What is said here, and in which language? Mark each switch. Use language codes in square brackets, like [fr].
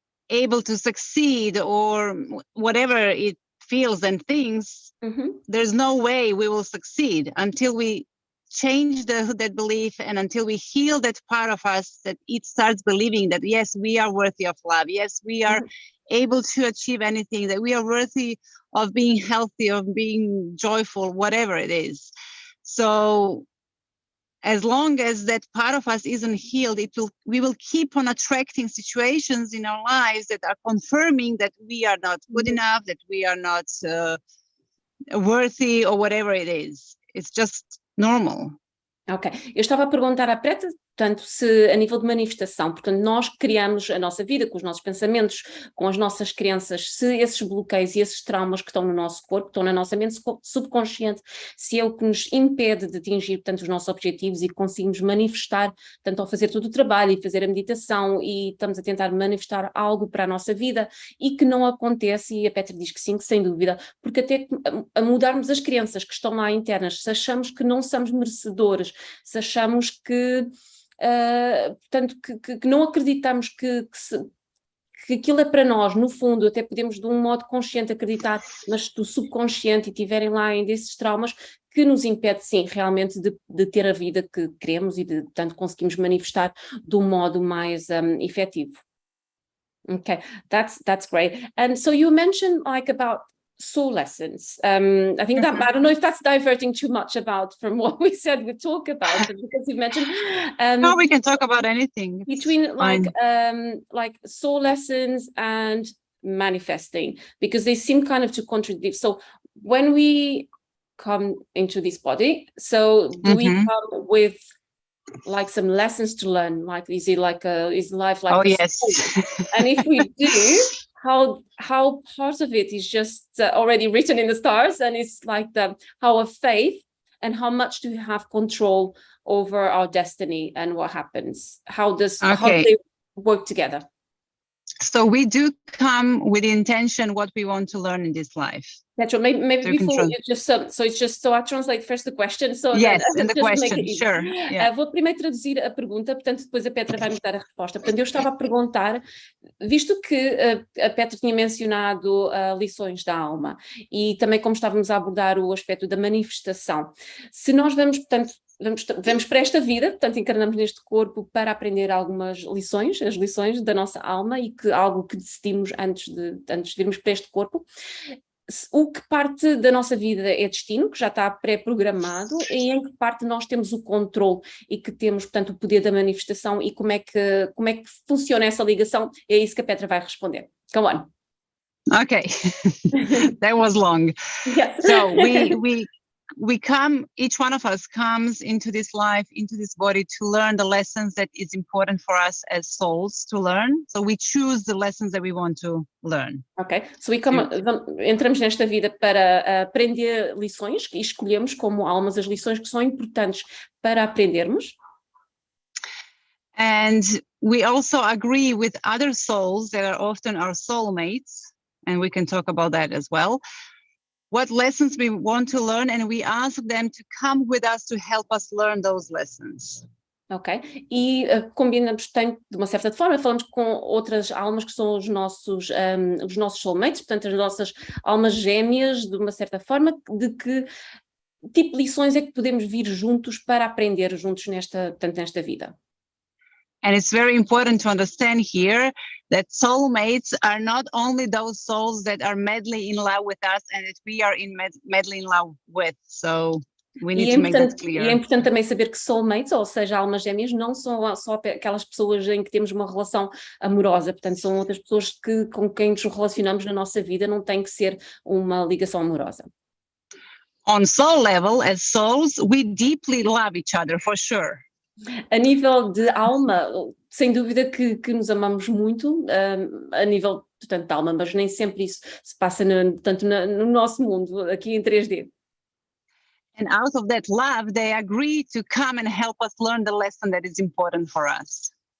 [en] able to succeed, or whatever it feels and thinks, there's no way we will succeed until we change that belief, and until we heal that part of us that it starts believing that, yes, we are worthy of love, yes, we are able to achieve anything, that we are worthy of being healthy, of being joyful, whatever it is. So as long as that part of us isn't healed, we will keep on attracting situations in our lives that are confirming that we are not good enough, that we are not worthy, or whatever it is. It's just normal. [pt] Ok, eu estava a perguntar à Petra, portanto, se a nível de manifestação, portanto, nós criamos a nossa vida com os nossos pensamentos, com as nossas crenças, se esses bloqueios e esses traumas que estão no nosso corpo, que estão na nossa mente subconsciente, se é o que nos impede de atingir, portanto, os nossos objetivos e conseguimos manifestar, tanto ao fazer todo o trabalho e fazer a meditação e estamos a tentar manifestar algo para a nossa vida e que não acontece, e a Petra diz que sim, que sem dúvida, porque até a mudarmos as crenças que estão lá internas, se achamos que não somos merecedores, se achamos que portanto, que não acreditamos que aquilo é para nós, no fundo, até podemos de um modo consciente acreditar, mas do subconsciente e tiverem lá ainda esses traumas que nos impede, sim, realmente de ter a vida que queremos e de, portanto, conseguimos manifestar de um modo mais efetivo. [en] Okay, that's great. And so you mentioned like about soul lessons. I think that I don't know if that's diverting too much from what we said we talk about, but because you mentioned no, we can talk about anything. Between like soul lessons and manifesting, because they seem kind of to contradict. So when we come into this body, so do we come with like some lessons to learn? Like is life like yes. And if we do, how part of it is just already written in the stars, and it's like how of faith, and how much do we have control over our destiny and what happens? How do they work together? So we do come with the intention what we want to learn in this life. Natural. Maybe before you just so it's just so I translate first the question. So yes, and the question, sure. Yeah. [pt] Vou primeiro traduzir a pergunta, portanto depois a Petra vai me dar a resposta. Portanto, eu estava a perguntar, visto que a Petra tinha mencionado lições da alma e também como estávamos a abordar o aspecto da manifestação, se nós vamos, portanto, vamos para esta vida, portanto encarnamos neste corpo para aprender algumas lições, as lições da nossa alma e algo que decidimos antes de irmos para este corpo. O que parte da nossa vida é destino, que já está pré-programado, e em que parte nós temos o controle e que temos, portanto, o poder da manifestação, e como é que funciona essa ligação? É isso que a Petra vai responder. [en] Come on. Okay, that was long. Yes. So we come, each one of us comes into this life, into this body to learn the lessons that is important for us as souls to learn. So we choose the lessons that we want to learn. [pt] Ok, so entramos nesta vida para aprender lições e escolhemos como almas as lições que são importantes para aprendermos. [en] And we also agree with other souls that are often our soulmates, and we can talk about that as well. What lessons we want to learn, and we ask them to come with us to help us learn those lessons. [pt] Ok, e combinamos, de uma certa forma, falamos com outras almas que são os nossos soulmates, portanto as nossas almas gêmeas, de uma certa forma, de que tipo de lições é que podemos vir juntos para aprender juntos nesta vida. [en] And it's very important to understand here that soulmates are not only those souls that are madly in love with us and that we are madly in love with. So we need to make that clear. [pt] E é importante também saber que soulmates, ou seja, almas gêmeas, não são só aquelas pessoas em que temos uma relação amorosa, portanto são outras pessoas com quem nos relacionamos na nossa vida, não tem que ser uma ligação amorosa. [en] On soul level, as souls, we deeply love each other, for sure. [pt] A nível de alma, sem dúvida que nos amamos muito, a nível, portanto, de alma, mas nem sempre isso se passa no nosso mundo, aqui em 3D. [en] And out of that love, they agree to come and help us learn the lesson that is important for us.